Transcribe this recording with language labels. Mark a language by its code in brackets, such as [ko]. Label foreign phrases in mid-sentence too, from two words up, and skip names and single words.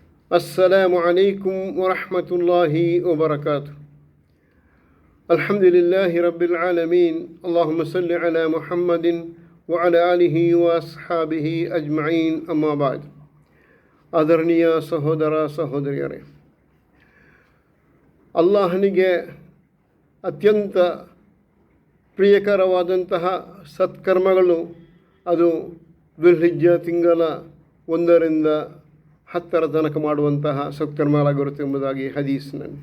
[ar] السلام عليكم ورحمة الله وبركاته. الحمد لله رب العالمين. اللهم صل على محمد وعلى آله وأصحابه أجمعين. أما بعد. [kn] ಆದರಣೀಯ ಸಹೋದರ ಸಹೋದರಿಯರೇ, ಅಲ್ಲಾಹನಿಗೆ ಅತ್ಯಂತ ಪ್ರಿಯಕರವಾದಂತಹ ಸತ್ಕರ್ಮಗಳು ಅದು ದುಲ್ಹಿಜ್ಜ ತಿಂಗಳ 1ರಿಂದ 10 ತನಕ ಮಾಡುವಂತಹ ಸತ್ಕರ್ಮಗಳಾಗಿರುತ್ತೆ ಎಂಬುದಾಗಿ ಹದೀಸ್ನಲ್ಲಿ.